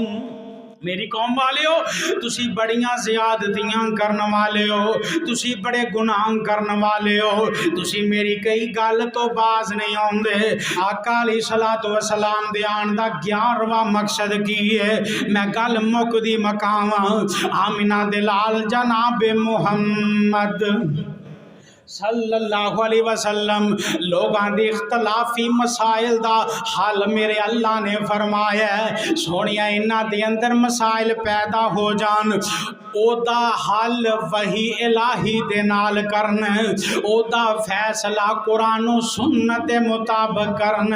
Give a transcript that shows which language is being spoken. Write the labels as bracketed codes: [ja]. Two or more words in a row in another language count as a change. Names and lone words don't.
[pa] میری قوم والے ہو، تسی بڑیاں زیادتیاں کرنے والے ہو، تسی بڑے گناہ کرنے والے ہو، تسی میری کئی گل توں باز نہیں آؤندے. आका [ar] علیہ الصلاۃ والسلام [pa] دے آن دا 11واں مقصد کی ہے? میں گل مکدی مکاواں۔ آمنہ دے لال جناب محمد [ar] صلی اللہ علیہ وسلم [pa] لوگاں دے اختلافی مسائل دا حل میرے اللہ نے فرمایا ہے. سونیا انہاں دے اندر مسائل پیدا ہو جان، اودا حل وحی الٰہی دے نال کرنا، اودا فیصلہ قرآن اور سنت دے مطابق کرنا.